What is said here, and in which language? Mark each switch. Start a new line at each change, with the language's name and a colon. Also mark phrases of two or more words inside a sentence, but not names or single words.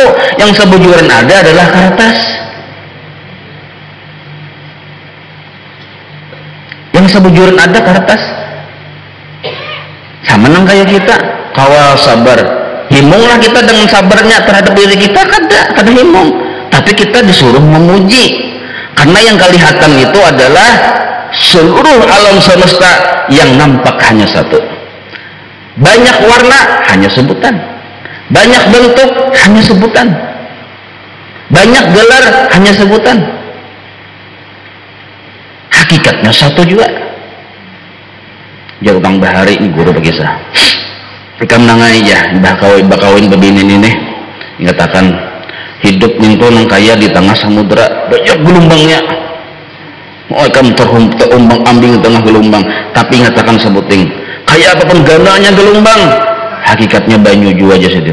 Banjar: Yang sebujuran ada adalah kertas. Yang sebujuran ada kertas. Sama nang kayak kita, kawa sabar. Himunglah kita dengan sabarnya terhadap diri kita, kada himung. Tapi kita disuruh memuji. Karena yang kelihatan itu adalah seluruh alam semesta yang nampak hanya satu. Banyak warna hanya sebutan. Banyak bentuk hanya sebutan. Banyak gelar hanya sebutan. Hakikatnya satu juga. Jauh Kang Bahari ini guru berkisah. Rekam nangai ya, bakawin begini nih. Mengatakan hidup itu nang kaya di tengah samudera, banyak gelombangnya. kamu terumbang ambing tengah gelombang, tapi ngatakan sebuting kayak apapun gandanya gelombang, hakikatnya banyu jua aja sedih.